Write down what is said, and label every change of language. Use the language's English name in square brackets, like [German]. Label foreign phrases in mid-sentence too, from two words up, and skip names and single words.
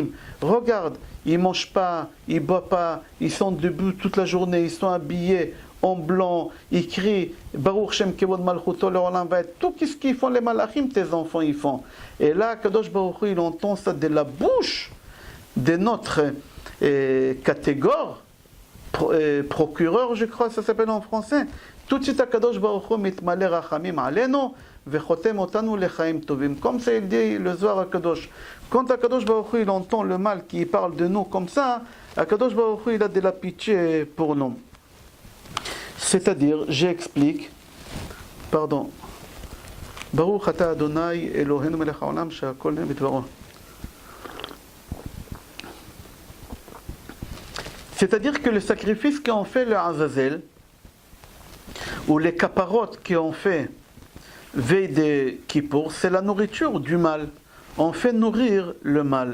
[French] Regarde, ils ne mangent pas, ils ne boivent pas, ils sont debout toute la journée, ils sont habillés en blanc, ils crient [Hebrew] ברוך שם כבוד מלכותו לעולם ועד. [French] Tout ce qu'ils font les malachim, tes enfants ils font. Et là, [Hebrew] קדוש ברוך הוא, [French] il entend ça de la bouche de notre catégore, procureur, je crois, ça s'appelle en français. Tout de suite, [Hebrew] קדוש ברוך הוא מתמלא רחמים עלינו וחותם אותנו לחיים טובים. [French] Comme ça, il dit le Zohar HaKadosh. [Hebrew] Quand הקדוש ברוך הוא, [French] il entend le mal qui parle de nous comme ça, [Hebrew] הקדוש ברוך הוא, [French] il a de la pitié pour nous. C'est-à-dire, j'explique, pardon, [Hebrew] ברוך אתה אדוני אלוהינו מלך העולם שהכל נהיה בדברו. [French] C'est-à-dire que le sacrifice qu'ont fait le Azazel, ou les caparotes qu'on fait veille des Kippour, c'est la nourriture du mal. On fait nourrir le mal.